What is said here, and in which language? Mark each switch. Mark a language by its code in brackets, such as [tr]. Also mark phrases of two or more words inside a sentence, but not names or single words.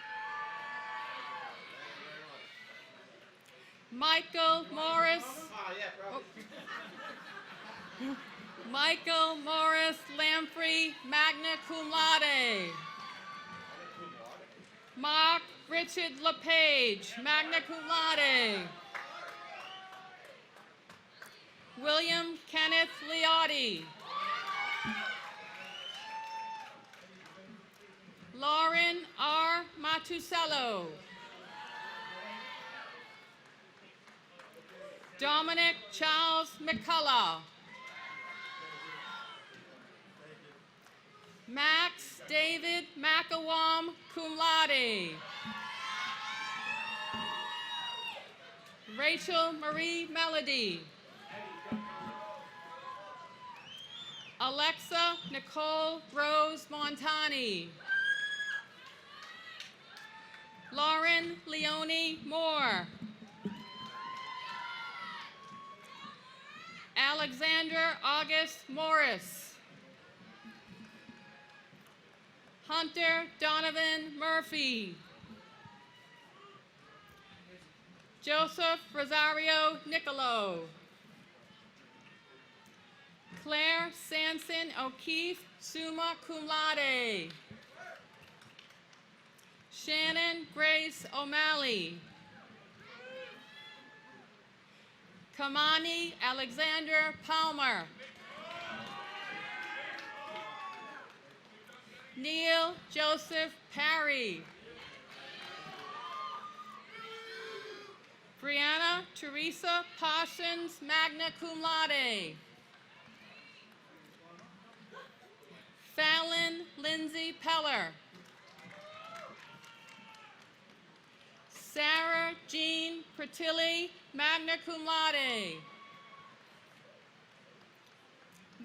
[en] Michael Morris. Michael Morris Lamprey, [la] magna cum laude. [en] Mark Richard LePage, [la] magna cum laude. [en] William Kenneth Liotti. Lauren R. Matusello. Dominic Charles McCullough. Max David McAwam, [la] cum laude. [en] Rachel Marie Melody. Alexa Nicole Rose Montani. Lauren Leonie Moore. Alexander August Morris. Hunter Donovan Murphy. Joseph Rosario Nicolo. Claire Sanson O'Keefe, [la] summa cum laude. [en] Shannon Grace O'Malley. Kamani Alexander Palmer. Neil Joseph Parry. Brianna Teresa Parsons, [la] magna cum laude. [en] Fallon Lindsay Peller. Sarah Jean Pertilli, [la] magna cum laude.